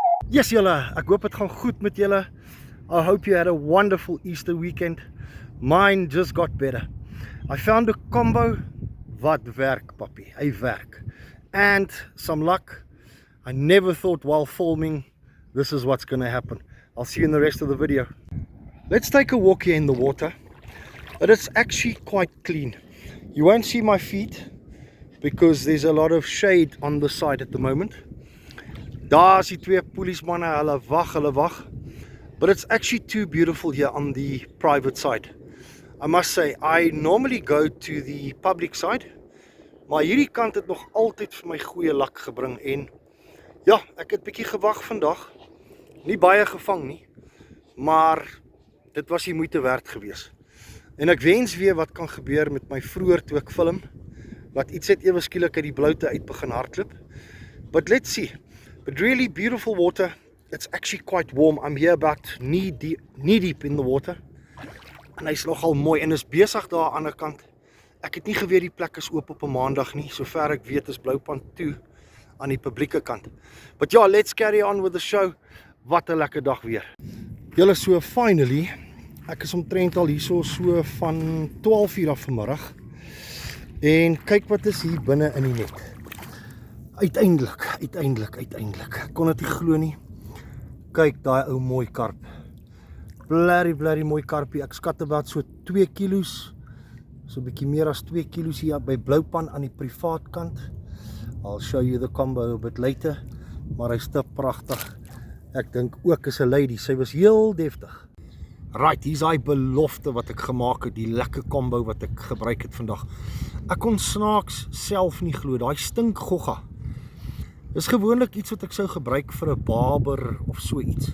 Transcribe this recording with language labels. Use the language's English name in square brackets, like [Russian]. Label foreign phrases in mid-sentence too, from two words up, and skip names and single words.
[Afrikaans] Yes julle, ek hoop het gaan goed met julle. [English] I hope you had a wonderful Easter weekend. Mine just got better. I found a combo [Afrikaans] wat werk papi, hy werk. [English] And some luck, I never thought while filming this is what's going to happen. I'll see you in the rest of the video. Let's take a walk here in the water. But it's actually quite clean. You won't see my feet because there's a lot of shade on the side at the moment. [Afrikaans] Daar is die twee polismanne, hulle wag. [English] But it's actually too beautiful here on the private side. I must say, I normally go to the public side, [Afrikaans] maar hierdie kant het nog altyd vir my goeie lak gebring en ja, ek het bietjie gewag vandag. Nie baie gevang nie, maar dit was die moeite werd gewees. En ek wens weer wat kan gebeur met my vroeër toe ek film, wat iets het ewe skielik uit die bloute uit begin hardloop. [English] But let's see. But really beautiful water. It's actually quite warm. I'm here about knee deep in the water. [Afrikaans] En hy's nogal mooi en is besig daar aan die ander kant. Ek het nie geweet die plek is oop op 'n maandag nie. Sover ek weet is Bloupand toe aan die publieke kant. [English] But ja, let's carry on with the show. [Afrikaans] Wat 'n lekker dag weer. Julle, so finally, ek is omtrent al hierso so van 12 uur af vanmiddag. En kyk wat is hier binne in die net. Uiteindelik. Ek kon dit nie glo nie. Kyk, daai ou mooi karp. Blerrie mooi karpie. Ek skat about so 2 kilos. So bietjie meer as 2 kilos hier by Bloupand aan die privaat kant. [English] I'll show you the combo a bit later. [Afrikaans] Maar hy's te pragtig. Ek dink ook is 'n lady. Sy was heel deftig. Right, hier's daai belofte wat ek gemaak het, die lekker combo wat ek gebruik het vandag. Ek kon snaaks self nie glo, daai stink gogga. Dis gewoonlik iets wat ek sou gebruik vir 'n barber of so iets.